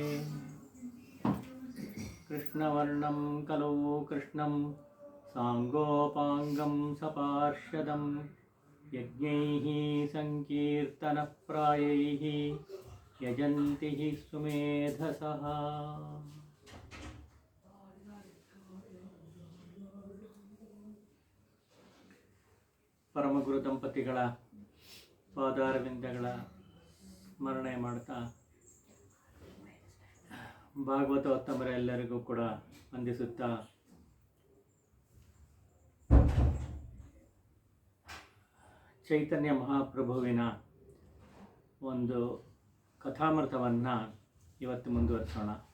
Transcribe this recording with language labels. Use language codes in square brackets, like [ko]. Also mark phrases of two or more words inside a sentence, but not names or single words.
[sa] कृष्णवर्णं कलौ कृष्णं साङ्गोपाङ्गं सपार्षदं यज्ञैः सङ्कीर्तनप्रायैः यजन्ति हि सुमेधसः। [kn] ಪರಮಗುರು ದಂಪತಿಗಳ ಪಾದಾರವಿಂದಗಳ ಸ್ಮರಣೆ ಮಾಡ್ತಾ ಭಾಗವತೋತ್ತಮರ ಎಲ್ಲರಿಗೂ ಕೂಡ ವಂದಿಸುತ್ತಾ ಚೈತನ್ಯ ಮಹಾಪ್ರಭುವಿನ ಒಂದು ಕಥಾಮೃತವನ್ನು ಇವತ್ತು ಮುಂದುವರಿಸೋಣ.